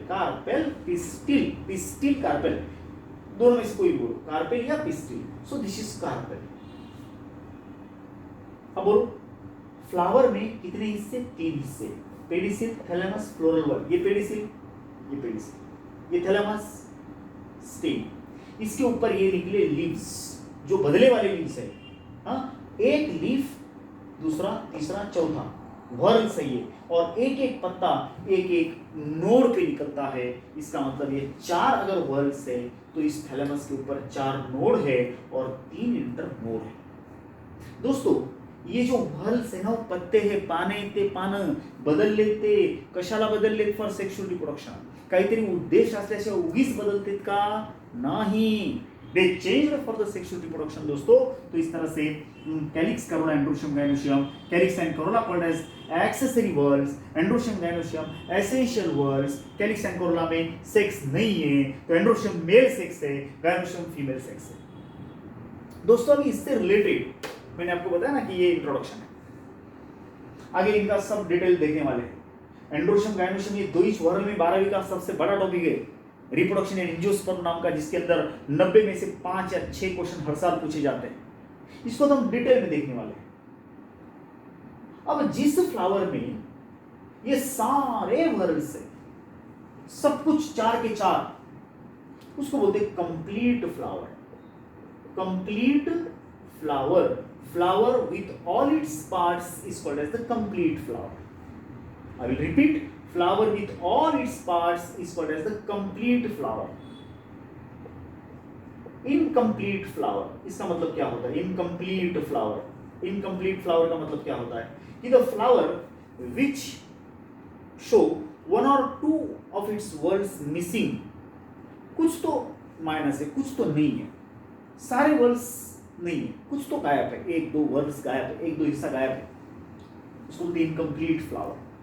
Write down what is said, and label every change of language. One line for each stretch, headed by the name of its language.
Hindi: दोनों में से कोई बोलो, कार्पेल या pistil.
English: So this is carpel.
Hindi: अब बोलो फ्लावर में कितने हिस्से? 3 हिस्से. Pedicel, thalamus, floral word. ये पेडिसिल, ये थैलेमस, स्टेम. इसके ऊपर ये निकले लीव्स, जो बदले वाले लीव्स है. एक लीफ, दूसरा, तीसरा, चौथा वर्ल सही है, और एक एक पत्ता एक एक नोड पे निकलता है. इसका मतलब ये 4 अगर वर्ल्स है तो इस थैलेमस के ऊपर 4 नोड है और 3 इंटर नोड है. दोस्तों ये जो वर्ल्स है ना, वो पत्ते है,
Marathi: पाने ते पानं बदलले ते कशाला बदललेत?
English: For sexual reproduction.
Marathi: काहीतरी उद्देश असल्याशिवाय उगीच बदलतेत का? नाही.
English: They changed for the sexual reproduction दोस्तों.
Hindi: तो इस तरह से calyx, Corolla, androecium, gynoecium.
English: calyx and corolla called as accessory whorls,
Hindi: androecium, gynoecium essential whorls. Calyx and Corolla में सेक्स नहीं है, तो एंड्रोशियम मेल सेक्स है, गायनोशियम फीमेल सेक्स है. दोस्तों अभी इससे रिलेटेड मैंने आपको बताया ना कि ये इंट्रोडक्शन है, आगे इनका सब डिटेल देखने वाले हैं. एंड्रोशियम, गायनोशियम ये 2 ही वर्ल में 12वीं का सबसे बड़ा टॉपिक है, रिप्रोडक्शन एंड एंजियोस्पर्म नाम का, जिसके अंदर 90 में से 5 या 6 क्वेश्चन हर साल पूछे जाते हैं. इसको तो हम डिटेल में देखने वाले हैं. अब जिस फ्लावर में ये सारे वर्ल्स है, सब कुछ 4 के 4, उसको बोलते हैं complete flower.
English: Complete flower with all its parts is called as the complete flower. I will repeat. Flower with all its parts is called as the complete flower.
Hindi: Incomplete flower, इसका मतलब क्या होता है? Incomplete flower का मतलब क्या होता है?
English: कि the flower which show 1 or 2 of its whorls missing.
Hindi: कुछ तो माइनस है, कुछ तो नहीं है, सारे whorls नहीं है, कुछ तो गायब है, 1-2 whorls गायब है, 1-2 हिस्सा गायब है, उसको बोलते हैं incomplete flower.